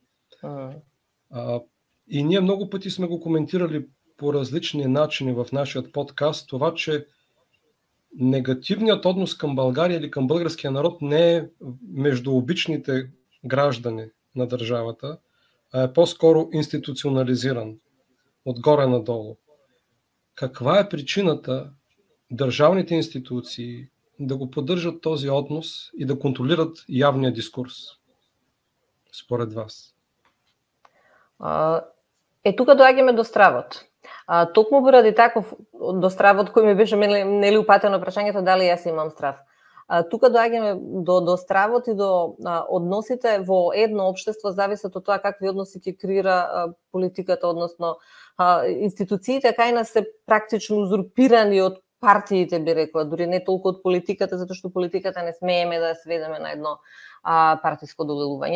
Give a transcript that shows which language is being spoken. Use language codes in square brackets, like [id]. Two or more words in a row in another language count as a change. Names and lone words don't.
[bg] И ние много пъти сме го коментирали по различни начини в нашия подкаст, това, че негативният однос към България или към българския народ не е между обичните граждани на държавата, а е по-скоро институционализиран, отгоре надолу. Каква е причината държавните институции да го поддържат този однос и да контролират явния дискурс, според вас? [mk] Тука доаѓаме до стравот. Токму поради таков до стравот кој ми беше нели упатено прашањето дали јас имам страв. Тука доаѓаме до стравот и до односите во едно општество, зависат од тоа какви односи ќе креира политиката, односно институциите кај нас се практично узурпирани од партиите, би рекла, дури не толку од политиката, затоа што политиката не смееме да сведеме на едно партиско доделување.